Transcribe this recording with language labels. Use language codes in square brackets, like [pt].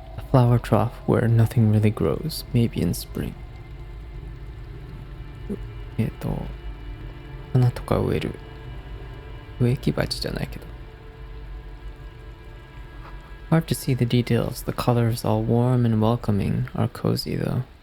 [en] Flower trough where nothing really grows, maybe in spring. [ja] 花とか植える。植木鉢じゃないけど。 [en] Hard to see the details. The colors, all warm and welcoming, are cozy though.